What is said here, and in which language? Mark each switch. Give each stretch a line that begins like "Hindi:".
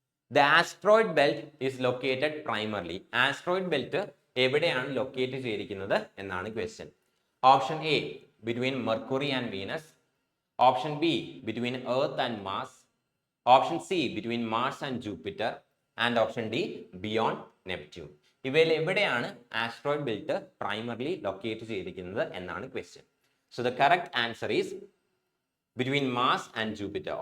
English: The asteroid belt is located primarily.
Malayalam: Asteroid belt എവിടെയാണ് locate ചെയ്തിരിക്കുന്നത് എന്നാണ് question.
English: Option A, between Mercury and Venus. Option B, between Earth and Mars. Option C, between Mars and Jupiter. And option D, beyond Neptune.
Malayalam: ഇവയിൽ എവിടെയാണ് asteroid belt primarily locate ചെയ്തിരിക്കുന്നത് എന്നാണ് question.
English: So the correct answer is between Mars and Jupiter.